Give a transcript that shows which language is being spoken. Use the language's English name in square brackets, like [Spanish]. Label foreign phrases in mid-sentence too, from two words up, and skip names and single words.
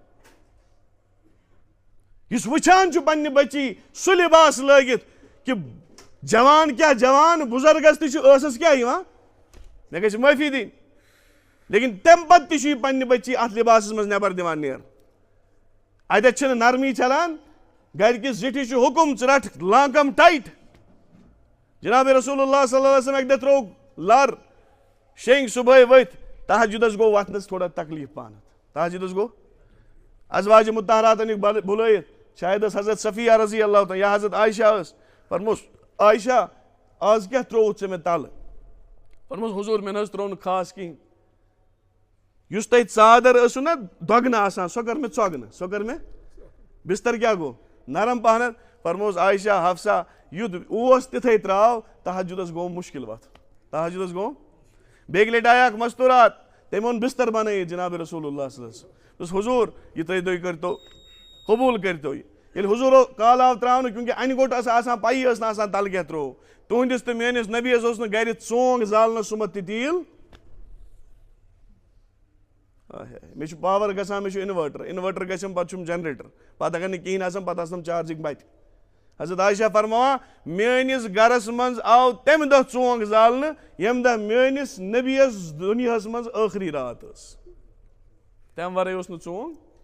[Kashmiri] یُس وٕچھان چھُ پننہِ بچی سُہ لِباس لٲگِتھ کہِ جوان کیٛاہ جوان بُزرگس تہِ چھُ ٲسس کیٛاہ یِوان مےٚ گژھِ معٲفی دِنۍ لیکن تمہِ پتہٕ تہِ چھُ یہِ پننہِ بچی اتھ لِباسس منٛز نٮ۪بر دِوان نیرٕ اتٮ۪تھ چھِنہٕ نرمی چلان گرِکِس زِٹھِس چھُ حُکُم ژٕ رٹھ لانکم ٹایٹ جناب رسول اللہ [Arabic] صلی اللہ علیہ وسلم [Kashmiri] اکہِ دۄہ ترٛوو لر شیٚنٛگۍ صبحٲے ؤتھۍ تہجُدس گوٚو وتھنس تھوڑا تکلیٖف پہنتھ تہجُدس گوٚو ازواجہِ مطہراتن ہیٚکۍ بُلٲیِتھ شاید ٲس حضرت صفیہ [Arabic] رضی اللہ تعالیٰ [Kashmiri] یا حضرت عائشہ ٲس فرموس عائشہ آز کیٛاہ ترٛووُتھ ژےٚ مےٚ تلہٕ فرموس حضوٗر مےٚ نہ حظ ترٛوو نہٕ خاص کِہینۍ یُس تۄہہِ ژادر ٲسوٕ نا دۄگنہٕ آسان سۄ کٔر مےٚ ژۄگنہٕ سۄ کٔر مےٚ بستر کیٛاہ گوٚو نرم پہنتھ فرموس عائشہ حفصہ یُتھ اوس تِتھٕے ترٛاو تہجُدس گوٚو مُشکل وتھُن تہجُدس گوٚو بیٚکہِ لٹہِ آیہِ اکھ مستوٗرات تٔمۍ اوٚن بستر بنٲیِتھ جناب رسول اللہ [Arabic] صلی اللہ علیہ وسلم [Kashmiri] دوٚپُس حضوٗر یہِ تُہۍ کٔرتو قبوٗل کٔرتو یہِ ییٚلہِ حضوٗر کال آو ترٛاونہٕ کیونکہِ انہِ گوٚٹ ٲس آسان پیی ٲس نہٕ آسان تلہٕ کیٛاہ ترٛوو تُہنٛدِس تہٕ میٲنِس نبیَس اوس نہٕ گرِ ژونٛگ زالنس سُمتھ تہِ تیٖل مےٚ چھُ پاور گژھان مےٚ چھُ اِنوٲٹر گژھٮ۪م پتہٕ چھُم جنریٹر پتہٕ اگر نہٕ کِہینۍ آسان پتہٕ آسنم چارجِنگ بتہِ حضرت عائشہ فرماوان میٲنِس گرس منٛز آو تمہِ دۄہ ژونٛگ زالنہٕ ییٚمہِ دۄہ میٲنِس نبیَس دُنیاہس منٛز ٲخری رات ٲس تمہِ ورٲے اوس نہٕ ژونٛگ